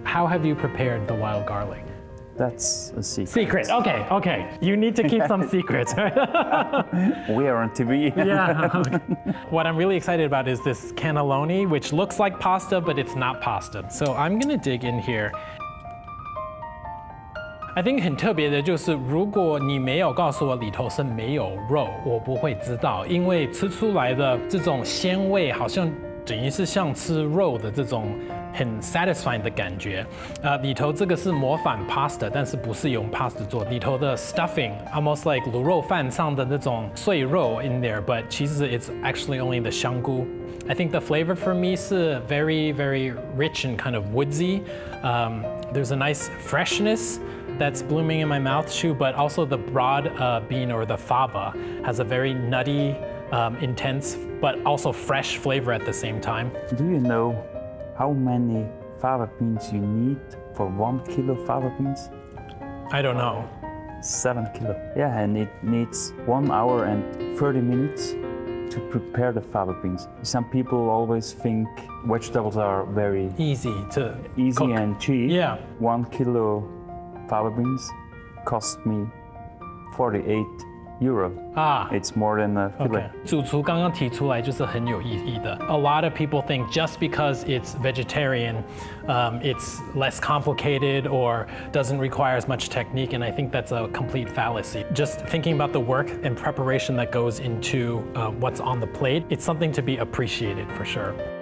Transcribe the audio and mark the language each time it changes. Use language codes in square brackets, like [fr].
[en] How have you prepared the wild garlic? That's a secret. Secret. Okay, okay. You need to keep some secrets. We are on TV. Yeah. Okay. What I'm really excited about is this cannelloni, which looks like pasta, but it's not pasta. So I'm gonna dig in here. I think [zh] 很特别的就是，如果你没有告诉我里头是没有肉，我不会知道，因为吃出来的这种鲜味，好像等于是像吃肉的这种很 satisfying 的感觉。里头这个是模仿 pasta， 但是不是用 pasta 做，里头的 stuffing [en] almost like [zh] 卤肉饭上的那种碎肉 [en] in there， but [zh] 其实 [en] it's actually only the [zh] 香菇。 [en] I think the flavor for me is very, very rich and kind of woodsy. There's a nice freshness that's blooming in my mouth too, but also the broad bean or the fava has a very nutty, intense, but also fresh flavor at the same time. Do you know how many fava beans you need for 1 kilo fava beans? I don't know. 7 kilo. Yeah, and it needs 1 hour and 30 minutes to prepare the fava beans. Some people always think vegetables are very Easy to easy cook. and cheap. Yeah. 1 kilo fava beans cost me 48 euro. Ah. It's more than a fillet. Okay. [zh] 主厨刚刚提出来就是很有意义的。 [en] A lot of people think just because it's vegetarian, it's less complicated or doesn't require as much technique, and I think that's a complete fallacy. Just thinking about the work and preparation that goes into what's on the plate, it's something to be appreciated for sure.